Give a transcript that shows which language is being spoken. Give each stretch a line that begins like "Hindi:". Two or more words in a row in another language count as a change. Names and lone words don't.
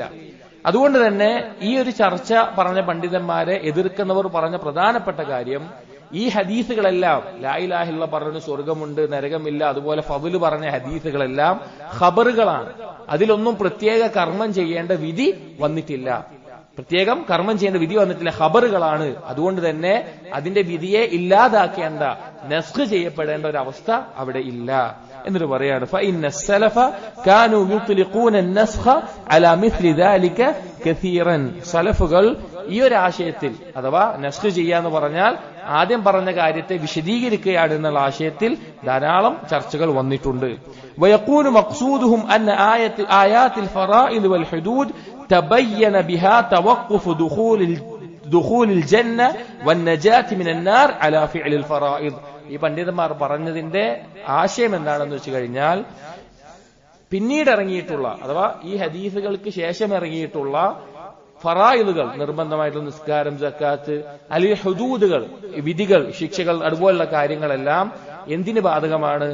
Malayalam: അതുകൊണ്ട് തന്നെ ഈ ഒരു ചർച്ച പറഞ്ഞ പണ്ഡിതന്മാരെ എതിർക്കുന്നവർ പറഞ്ഞ പ്രധാനപ്പെട്ട കാര്യം, ഈ ഹദീസുകളെല്ലാം
Arabic: لا إله إلا الله
Malayalam: പറഞ്ഞ സ്വർഗമുണ്ട്, നരകമില്ല, അതുപോലെ ഫദ്ല് പറഞ്ഞ ഹദീസുകളെല്ലാം ഖബറുകളാണ്. അതിലൊന്നും പ്രത്യേക കർമ്മം ചെയ്യേണ്ട വിധി വന്നിട്ടില്ല. പ്രത്യേകം കർമ്മം ചെയ്യേണ്ട വിധി വന്നിട്ടില്ല, ഖബറുകളാണ്. അതുകൊണ്ട് തന്നെ അതിന്റെ വിധിയെ ഇല്ലാതാക്കേണ്ട, നസ്ഖ് ചെയ്യപ്പെടേണ്ട ഒരു അവസ്ഥ അവിടെ ഇല്ല എന്നിട്ട് പറയാണ്.
Arabic: فإن السلف كانوا يطلقون النسخ على مثل ذلك كثيرا.
Malayalam: സലഫുകൾ ഈ ഒരു ആശയത്തിൽ, അഥവാ നസ്ഖ് ചെയ്യാന്ന് പറഞ്ഞാൽ ആദ്യം പറഞ്ഞ കാര്യത്തെ വിശദീകരിക്കുകയാണ് എന്നുള്ള ആശയത്തിൽ ധാരാളം ചർച്ചകൾ വന്നിട്ടുണ്ട്.
Arabic: ويكون مقصودهم أن آيات الفرائض والحدود تبين بها توقف دخول الجنة والنجاة من النار على فعل الفرائض.
Malayalam: ഈ പണ്ഡിതന്മാർ പറഞ്ഞതിന്റെ ആശയം എന്താണെന്ന് വെച്ച് കഴിഞ്ഞാൽ, പിന്നീട് ഇറങ്ങിയിട്ടുള്ള അഥവാ ഈ ഹദീസുകൾക്ക് ശേഷം ഇറങ്ങിയിട്ടുള്ള ഫറായിലുകൾ, നിർബന്ധമായിട്ടുള്ള നിസ്കാരം, സക്കാത്ത്, അല്ലെങ്കിൽ ഹുദൂദുകൾ, വിധികൾ, ശിക്ഷകൾ, അതുപോലുള്ള കാര്യങ്ങളെല്ലാം എന്തിന് ബാധകമാണ്?